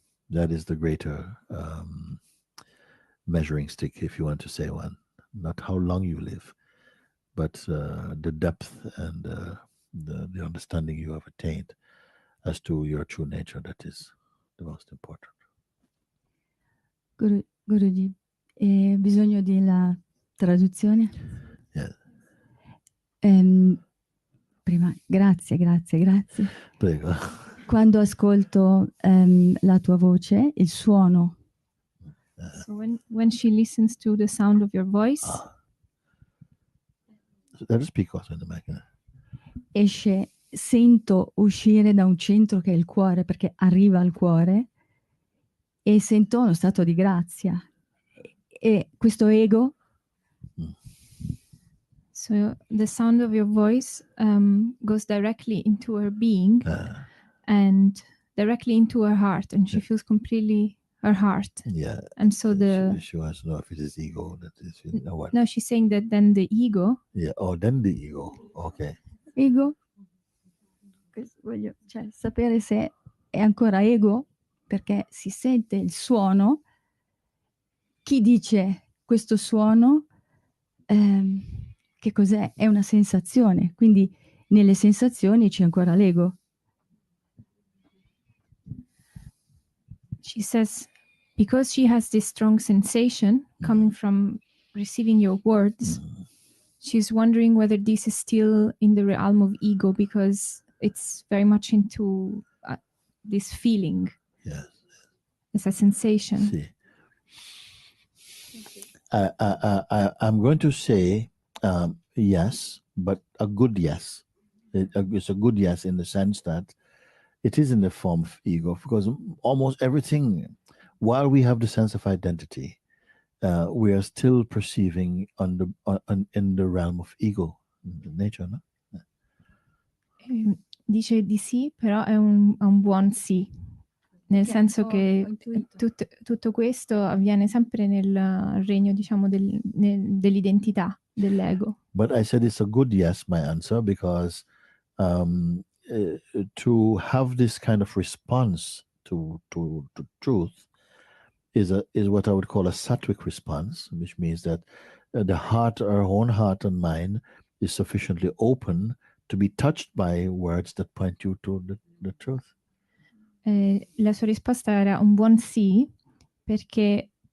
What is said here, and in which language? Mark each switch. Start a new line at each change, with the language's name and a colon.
English: That is the greater measuring stick, if you want to say one. Not how long you live, but the depth and the understanding you have attained as to your true nature. That is the most important.
Italian: Guruji, bisogno della traduzione?
English: Yeah.
Italian: Prima, grazie. Prego. Quando ascolto la tua voce, il suono.
English: So when she listens to the sound of your voice, Let us speak also in the mic.
Italian: Esce, sento uscire da un centro che è il cuore, perché arriva al cuore, e sento uno stato di grazia. E questo ego.
English: so the sound of your voice goes directly into her being and directly into her heart, and she feels completely her heart. Yeah. And so she wants to know if it is ego that is, you know what? No, she's saying that then the ego. Yeah. Oh, then the ego. Okay.
Italian: Ego. Voglio sapere se è ancora ego, perché si sente il suono. Chi dice questo suono? Che cos'è? È una sensazione, quindi nelle sensazioni c'è ancora l'ego.
English: She says, because she has this strong sensation coming from receiving your words, she's wondering whether this is still in the realm of ego, because it's very much into this feeling. Yes. It's a sensation. See. I'm going to say yes, but a good yes. It's a good yes in the sense that it is in the form of ego, because almost everything, while we have the sense of identity, we are still perceiving in the realm of ego, nature, no?
Italian: Dice di sì, però è un buon sì, nel senso che tutto questo avviene sempre nel regno, diciamo, dell'identità, dell'ego.
English: But I said it's a good yes, my answer, because to have this kind of response to truth is what I would call a sattvic response, which means that the heart, our own heart and mind, is sufficiently open to be touched by words that point you to the truth.
Italian: La sua risposta era un buon sì, perché